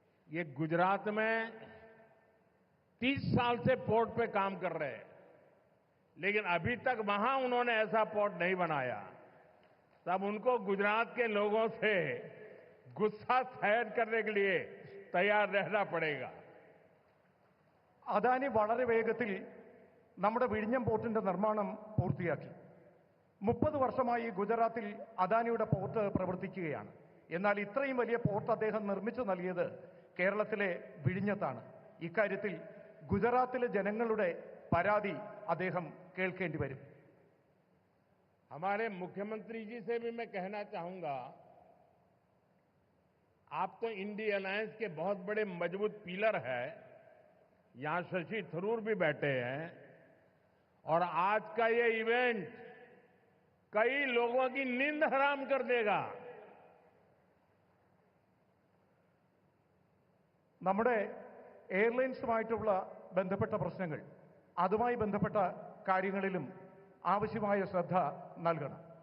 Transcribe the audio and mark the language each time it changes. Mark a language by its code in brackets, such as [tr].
[hi] ये गुजरात में 30 साल से पोर्ट पे काम कर रहे हैं, लेकिन अभी तक वहां उन्होंने ऐसा पोर्ट नहीं बनाया. तब उनको गुजरात के लोगों से गुस्सा सहन करने के लिए तैयार रहना पड़ेगा. [ml] അദാനി വളരെ വേഗത്തിൽ നമ്മുടെ വിഴിഞ്ഞം പോർട്ടിന്റെ നിർമ്മാണം പൂർത്തിയാക്കി. 30 വർഷമായി ഗുജറാത്തിൽ അദാനിയുടെ പോർട്ട് പ്രവർത്തിക്കുകയാണ്. എന്നാൽ ഇത്രയും വലിയ പോർട്ട് അദ്ദേഹം നിർമ്മിച്ചു നൽകിയത് കേരളത്തിലെ വിഴിഞ്ഞത്താണ്. ഇക്കാര്യത്തിൽ ഗുജറാത്തിലെ ജനങ്ങളുടെ പരാതി അദ്ദേഹം കേൾക്കേണ്ടി വരും. [hi] हमारे मुख्यमंत्री जी से भी मैं कहना चाहूंगा, आप तो इंडी अलायंस के बहुत बड़े मजबूत पिलर हैं. यहां शशि थरूर भी बैठे हैं और आज का ये इवेंट कई लोगों की नींद हराम कर देगा. [ml] നമ്മുടെ എയർലൈൻസുമായിട്ടുള്ള ബന്ധപ്പെട്ട പ്രശ്നങ്ങൾ, അതുമായി ബന്ധപ്പെട്ട കാര്യങ്ങളിലും ആവശ്യമായ ശ്രദ്ധ നൽകണം.